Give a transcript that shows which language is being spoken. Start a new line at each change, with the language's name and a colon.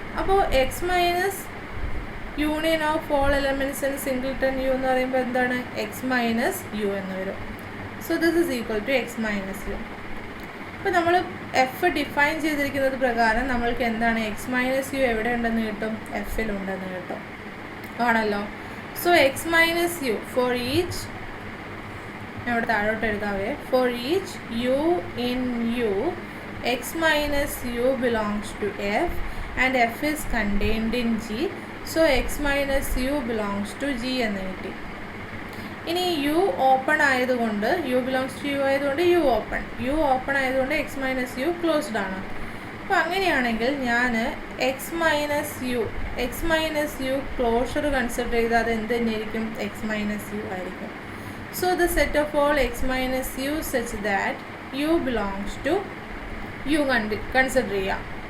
English: അപ്പോൾ X minus union of all elements in singleton U
Malayalam: എന്ന് പറയുമ്പോൾ എന്താണ്,
English: X minus U എന്ന് വരും.
Malayalam: So this is equal to X minus U. അപ്പോൾ നമ്മൾ എഫ് ഡിഫൈൻ ചെയ്തിരിക്കുന്നത് പ്രകാരം നമ്മൾക്ക് എന്താണ്, എക്സ് മൈനസ് യു എവിടെ ഉണ്ടെന്ന് കിട്ടും, എഫിലുണ്ടെന്ന് കിട്ടും, ആണല്ലോ.
English: So x minus u for each,
Malayalam: ഇവിടെ താഴോട്ട് എഴുതാവേ,
English: for each u in u x minus u belongs to f and f is contained in g, so x minus u belongs to g
Malayalam: എന്ന് കിട്ടി. ഇനി u ഓപ്പൺ ആയതുകൊണ്ട് u belongs to u ആയതുകൊണ്ട് u open ആയതുകൊണ്ട്
English: x minus u
Malayalam: closed ആണ്. അപ്പോൾ അങ്ങനെയാണെങ്കിൽ ഞാൻ X minus U closure consider ചെയ്താൽ അത് എന്ത് തന്നെയായിരിക്കും?
English: X minus U
Malayalam: ആയിരിക്കും.
English: So the set of all X minus U such that U belongs to U consider ചെയ്യാം.